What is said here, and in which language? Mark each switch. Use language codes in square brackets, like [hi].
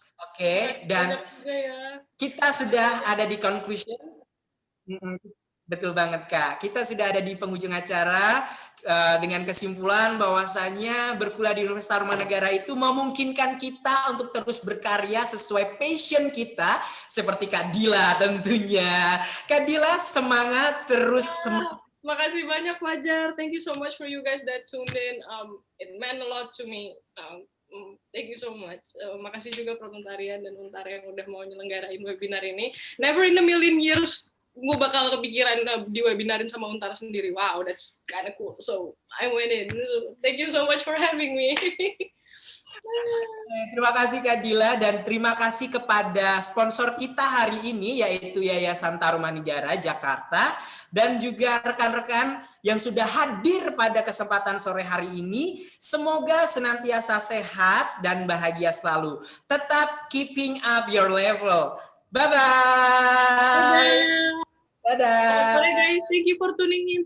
[id] Oke, dan kita sudah ada di conclusion. Betul banget Kak. Kita sudah ada di penghujung acara dengan kesimpulan bahwasanya berkuliah di Universitas Tarumanegara itu memungkinkan kita untuk terus berkarya sesuai passion kita seperti Kak Dila tentunya. Kak Dila semangat terus. Makasih banyak Fajar. [en] Thank you so much for you guys that tuned in. It meant a lot to me. Thank you so much. [id] Makasih juga Protundarian dan Untar yang udah mau nyelenggarain webinar ini. [en] Never in a million years [id] gue bakal kepikiran di webinarin sama Untar sendiri. [en] Wow, that's kind of cool. So, I went in. Thank you so much for having me. [id] Terima kasih Kak Dila dan terima kasih kepada sponsor kita hari ini yaitu Yayasan Tarumanegara Jakarta dan juga rekan-rekan yang sudah hadir pada kesempatan sore hari ini. Semoga senantiasa sehat dan bahagia selalu. Tetap [en] keeping up your level. Bye-bye. [id] Dadah. [en] Bye guys, thank you for tuning in.